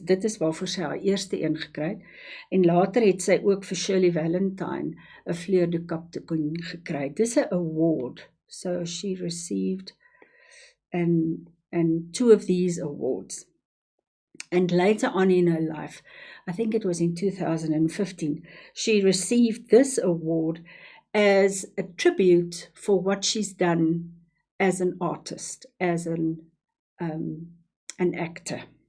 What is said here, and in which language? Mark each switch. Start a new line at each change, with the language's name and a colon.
Afrikaans: Dit is waarvoor sy haar eerste een gekry het. En later het sy ook vir Shirley Valentine 'n Fleur de Cap toekenning gekry. Dis 'n award.
English: So she received and two of these awards. And later on in her life, I think it was in 2015, she received this award as a tribute for what she's done as an artist, as an actor.